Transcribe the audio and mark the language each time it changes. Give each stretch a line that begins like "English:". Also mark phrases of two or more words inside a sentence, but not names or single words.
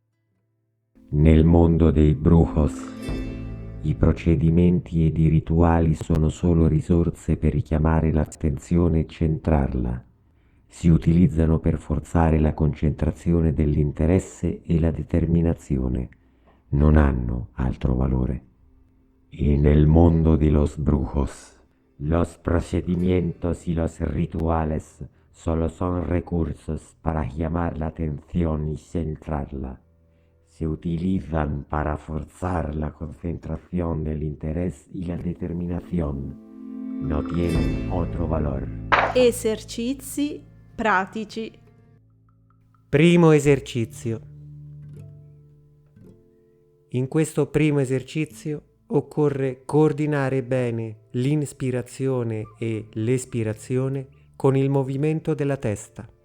Italian: Nel mondo dei brujos, i procedimenti ed i rituali sono solo risorse per richiamare l'attenzione e centrarla. Si utilizzano per forzare la concentrazione dell'interesse e la determinazione. Non hanno altro valore.
Spanish: Y
Italian: nel mondo
Spanish: de los brujos, los procedimientos y los rituales solo son recursos para llamar la atención y centrarla. Se utilizan para forzar la concentración del interés y la determinación. No tienen otro valor.
Italian: Esercizi pratici. Primo esercizio. In questo primo esercizio occorre coordinare bene l'inspirazione e l'espirazione con il movimento della testa.